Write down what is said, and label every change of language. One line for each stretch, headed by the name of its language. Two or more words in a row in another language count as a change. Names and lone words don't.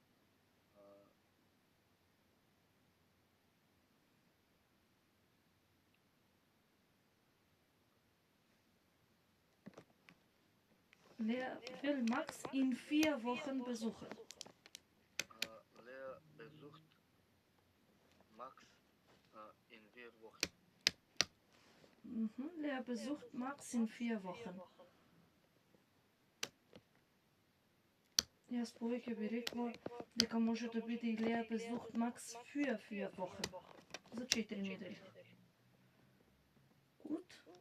German: Lea will Max in 4 Wochen besuchen. Lea besucht Max in 4 Wochen. Lea besucht Max in 4 Wochen.
Macedonian: Јас повеќе би рекла дека може да биде и
German: Lea besucht Max für 4 Wochen.
Macedonian: За 4 недели.
German: Gut.